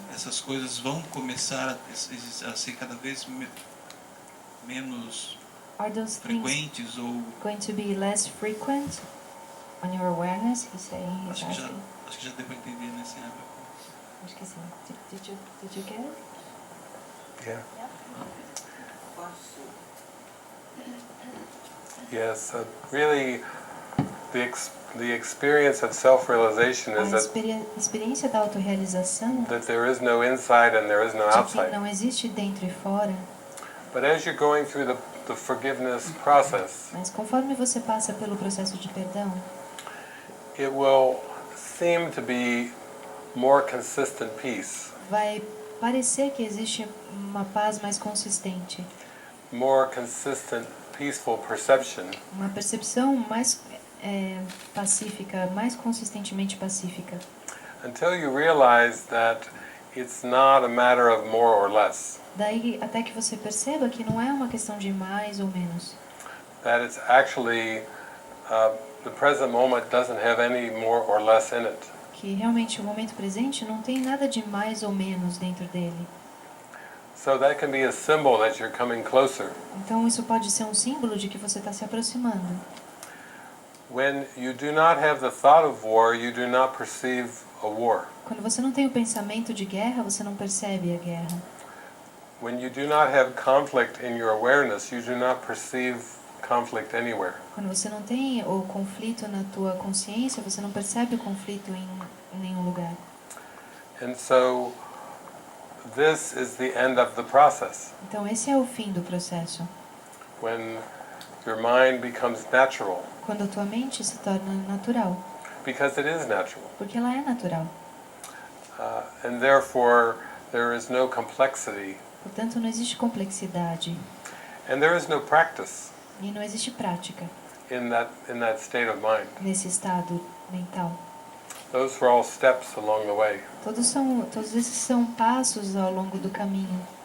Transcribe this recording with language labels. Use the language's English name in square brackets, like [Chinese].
[Portuguese] Essas coisas vão começar a ser cada vez menos [English] Are those things [Portuguese] frequentes ou [English] going to be less frequent on your awareness? He's saying, he's [Portuguese] acho [English] asking. [Portuguese] que já deu para entender nesse âmbito. Acho que sim. [English] Did you get it? Yeah. Yeah. Yes, really, the experience of self-realization is [Portuguese] A [English] that [Portuguese] experiência da autorrealização [English] there is no inside and there is no [Portuguese] de que [English] outside. [Portuguese] não existe dentro e fora, [English] But as you're going through the forgiveness process, [Portuguese] mas conforme você passa pelo processo de perdão, [English] it will seem to be more consistent peace, [Portuguese] vai parecer que existe uma paz mais consistente, [English] more consistent, peaceful perception, [Portuguese] uma percepção mais pacífica, mais consistentemente pacífica, [English] until you realize that it's not a matter of more or less, [Portuguese] daí até que você perceba que não é uma questão de mais ou menos, [English] that it's actually the present moment doesn't have any more or less in it. [Portuguese] que realmente o momento presente não tem nada de mais ou menos dentro dele. [English] So that can be a symbol that you're coming closer. [Portuguese] Então isso pode ser um símbolo de que você está se aproximando. [English] When you do not have the thought of war, you do not perceive a war. [Portuguese] Quando você não tem o pensamento de guerra, você não percebe a guerra. [English] When you do not have conflict in your awareness, you do not perceive conflict anywhere. [Portuguese] Quando você não tem o conflito na tua consciência, você não percebe o conflito em nenhum lugar. [English] And so this is the end of the process. [Portuguese] Então esse é o fim do processo. [English] When your mind becomes natural, [Portuguese] Quando a tua mente se torna natural, [English] because it is natural. [Portuguese] porque ela é natural. [English] And therefore, there is no complexity, [Portuguese] Portanto, não existe complexidade [English] and there is no practice [Portuguese] e não existe prática [English] in that state of mind. [Portuguese] nesse estado mental. [English] Those were all steps along the way. [Portuguese] Todos esses são passos ao longo do caminho.